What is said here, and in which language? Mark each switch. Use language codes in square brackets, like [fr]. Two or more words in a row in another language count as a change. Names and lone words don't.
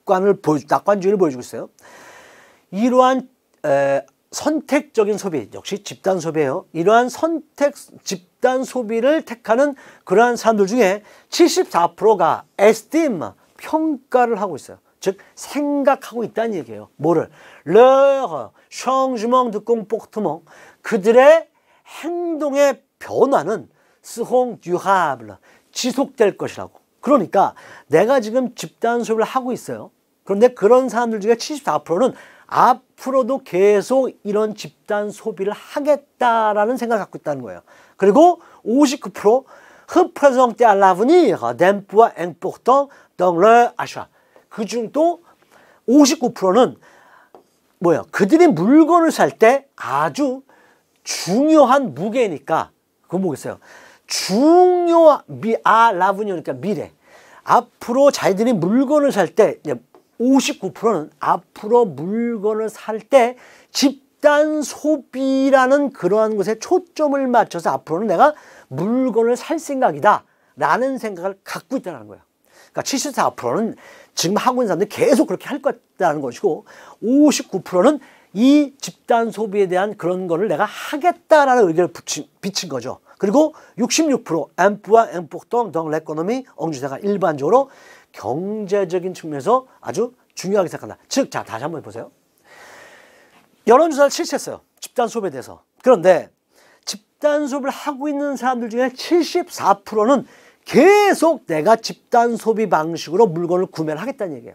[ko] 낙관주의를 보여주고 있어요. 이러한 선택적인 소비, 역시 집단 소비예요. 이러한 집단 소비를 택하는 그러한 사람들 중에 74%가 에스팀, 평가를 하고 있어요. 즉 생각하고 있다는 얘기예요. 뭐를? [fr] leur changement de comportement, [ko] 그들의 행동의 변화는 [fr] seront durables, [ko] 지속될 것이라고. 그러니까 내가 지금 집단 소비를 하고 있어요. 그런데 그런 사람들 중에 74%는 앞으로도 계속 이런 집단 소비를 하겠다라는 생각을 갖고 있다는 거예요. [fr] 그리고 59% représenter à l'avenir d'un poids important dans leur achat. [ko] 그중 또 59%는 뭐예요? 그들이 물건을 살 때 아주 중요한 무게니까, 그건 뭐겠어요? 라븐이니까 미래. 앞으로 자기들이 물건을 살 때 59%는 앞으로 물건을 살 때 집단 소비라는 그러한 것에 초점을 맞춰서 앞으로는 내가 물건을 살 생각이다 라는 생각을 갖고 있다는 거예요. 그러니까 74%는 지금 하고 있는 사람들이 계속 그렇게 할 거라는 것이고, 59%는 이 집단 소비에 대한 그런 거를 내가 하겠다라는 의견을 비친 거죠. 그리고 66% [fr] emploi important dans l'économie [ko] 엉주사가 일반적으로 경제적인 측면에서 아주 중요하게 생각한다. 즉, 자, 다시 한번 보세요. 여론조사를 실시했어요. 집단 소비에 대해서. 그런데 집단 소비를 하고 있는 사람들 중에 74%는 계속 내가 집단 소비 방식으로 물건을 구매를 하겠다는 얘기예요.